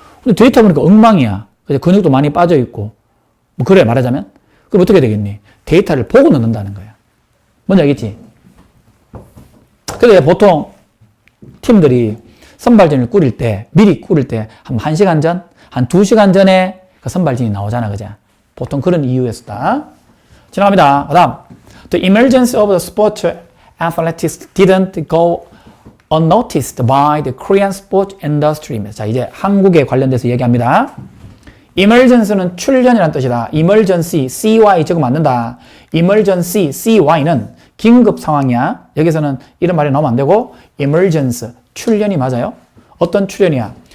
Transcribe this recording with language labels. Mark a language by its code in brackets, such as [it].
[ko] 근데 데이터 보니까 엉망이야. 근육도 많이 빠져있고. 뭐 그래 말하자면. 그럼 어떻게 되겠니? 데이터를 보고 넣는다는 거야. 뭔지 알겠지? 그래 보통 팀들이 선발진을 미리 꾸릴 때 한 1시간 전, 한 2시간 전에 그 선발진이 나오잖아. 그죠? 보통 그런 이유였다. 지나갑니다. 그 다음. [en] The emergence of the sport athletics didn't go unnoticed by the Korean sport industry. [ko] 자, 이제 한국에 관련돼서 얘기합니다. emergency는 출현이라는 뜻이다. emergency, CY 적으면 안 된다. emergency, CY는 긴급 상황이야. 여기서는 이런 말이 나오면 안 되고 emergency, 출현이 맞아요. 어떤 출현이야?